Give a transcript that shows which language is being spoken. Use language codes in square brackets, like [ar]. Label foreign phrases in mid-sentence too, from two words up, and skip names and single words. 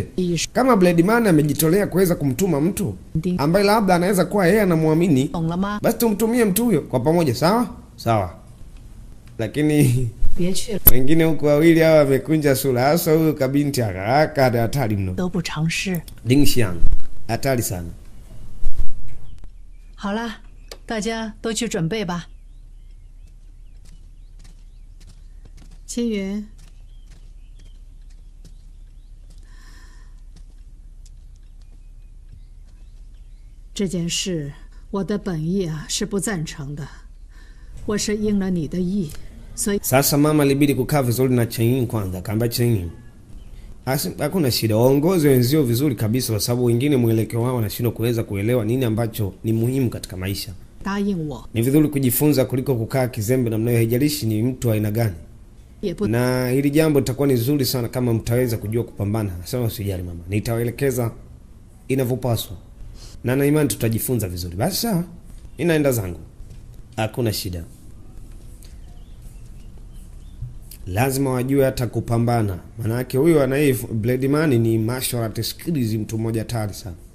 [sw] Kama Blade Man amejitolea kuweza kumtuma mtu ambaye labda anaweza kuwa yeye anamwamini, basi tumtumie mtu huyo kwa pamoja, sawa? Sawa. Lakini wengine huko wawili hawa wamekunja sura, hasa huyo kabinti haraka hatari mno. Ding Xiang, hatari sana. [zh] 好了，大家都去准备吧。青云，这件事我的本意啊是不赞成的，我是应了你的意，所以 [sw] Sasa mama libidi kukaa vizuri na Chen kwanza, kaamba Chen. Hakuna shida, waongoze wenzio vizuri kabisa kwa sababu wengine mwelekeo wao wanashindwa kuweza kuelewa nini ambacho ni muhimu katika maisha. Ni vizuri kujifunza kuliko kukaa kizembe namna hiyo, haijalishi ni mtu aina gani. Na hili jambo litakuwa ni zuri sana kama mtaweza kujua kupambana. Sasa usijali mama, nitawaelekeza inavyopaswa. Na na imani tutajifunza vizuri. Basi sawa, ninaenda zangu. Hakuna shida. Lazima wajue hata kupambana. Maana yake huyo anaye Blade Man ni [en] martial arts skills, [sw] mtu mmoja hatari sana.